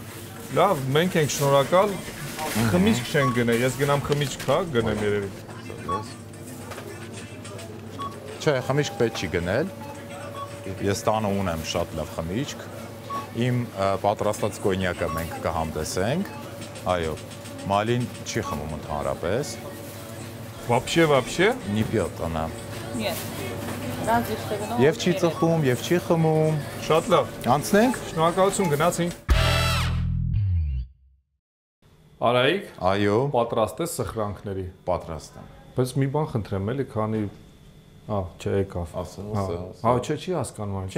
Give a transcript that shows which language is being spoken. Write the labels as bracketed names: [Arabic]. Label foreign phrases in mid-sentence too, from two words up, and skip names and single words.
[Armenian] Լավ, մենք ենք շնորհակալ։ Խմիչք չեն գնել, ես գնամ խմիչք, հա, գնեմ երևի։ Չէ, խմիչք պետք չի գնել։ Ես տանը ունեմ շատ լավ խմիչք։ Իմ պատրաստած կոնյակը մենք կհամտեսենք։ Այո, Մալին չի խմում ընդհանրապես։ [Russian] Вообще։ Не пьет она։ Нет. Разве что вино. [Armenian] Եվ չի ծխում, եւ չի խմում։ Շատ լավ։ Անցնենք։ Շնորհակալություն, գնացինք։ Արայիկ, Այո, պատրաստ ես սխրանքների։ պատրաստ եմ։ Բայց մի բան խնդրեմ, էլի, քանի չէ, եկավ։ Հա, չի հասկանում այն։